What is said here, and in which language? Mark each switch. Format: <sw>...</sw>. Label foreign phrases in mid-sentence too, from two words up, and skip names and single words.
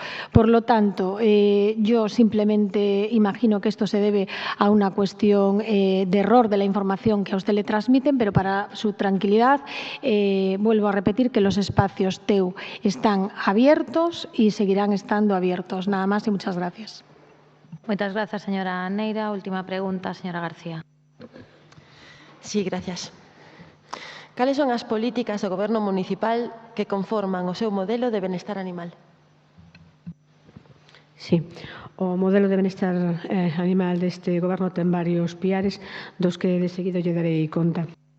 <es>Por lo tanto, yo simplemente imagino que esto se debe a una cuestión de error de la información que a usted le transmiten, pero para su tranquilidad vuelvo a repetir que los espacios TEU están abiertos y seguirán estando abiertos. Nada más y muchas gracias.</es> <gl>Moitas grazas, señora Neira. Última pregunta, señora García.</gl> <es>Sí, gracias.</es> <gl>Cales son as políticas do Goberno municipal que conforman o seu modelo de benestar animal? Sí, o modelo de benestar animal deste Goberno ten varios piares dos que de seguido lle darei conta.</gl>